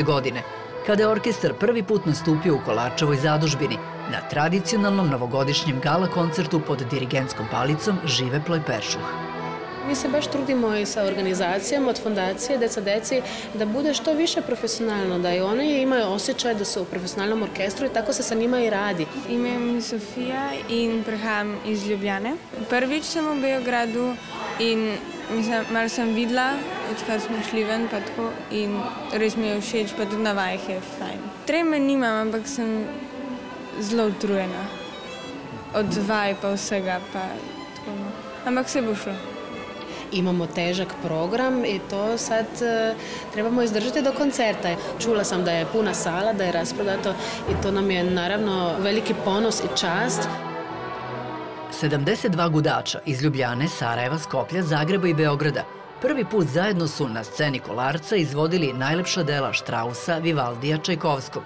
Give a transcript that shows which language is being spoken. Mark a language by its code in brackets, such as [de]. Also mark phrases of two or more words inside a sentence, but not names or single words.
[sr] godine, kada je orkestar prvi put nastupio u Kolarčevoj zadužbini na tradicionalnom novogodišnjem gala koncertu pod dirigentskom palicom Žive Ploj-Peršuh. [hr] Mi se baš trudimo i sa organizacijama od Fondacije Deca deci da bude što više profesionalno, da i one imaju osjećaj da su u profesionalnem orkestru i tako se sa njima i radi. [sl] Ime mi je Sofija in prihajam iz Ljubljane. Prvič sem v Beogradu in malo sem videla, odkar smo šli ven, pa tako, in res mi je všeč, pa tudi na vajah je fajn. Treme nimam, ampak sem zelo utrujena. Od vaj pa vsega, pa tako, no. Ampak se bo šlo. [hr] Imamo težak program i to sad trebamo izdržati do koncerta. Čula sam da je puna sala, da je rasprodato i to nam je naravno veliki ponos i čast. [sr] 72 gudača iz Ljubljane, Sarajeva, Skoplja, Zagreba i Beograda prvi put zajedno su na sceni Kolarca izvodili najlepša dela Štrausa, Vivaldija, Čajkovskog.